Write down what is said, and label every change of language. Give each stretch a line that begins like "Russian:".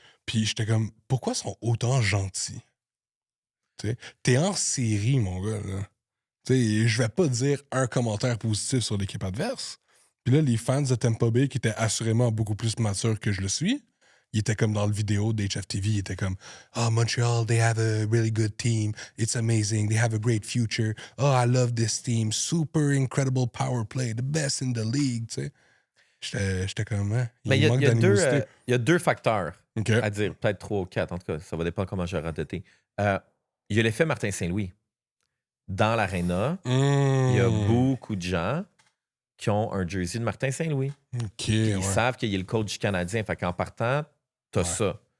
French: Puis j'étais comme, pourquoi ils sont autant gentils? T'es en série, mon gars. Je vais pas dire un commentaire positif sur l'équipe adverse. Puis là, les fans de Tampa Bay, qui étaient assurément beaucoup plus matures que je le suis, ils étaient comme dans le vidéo d'HFTV, ils étaient comme «
English: Oh, Montreal, they have a really good team. It's amazing. They have a great future. Oh, I love this team. Super incredible power play. The best in the league. »
French: J'étais comme, hein? Mais il y a deux facteurs à dire, peut-être 3 ou 4, en tout cas, ça va dépendre comment je vais radoter. Il y a l'effet Martin Saint-Louis. Dans l'aréna, il y a beaucoup de gens qui ont un jersey de Martin Saint-Louis. Ils savent qu'il y a le coach du Canadien. Fait qu'en partant, t'as ça.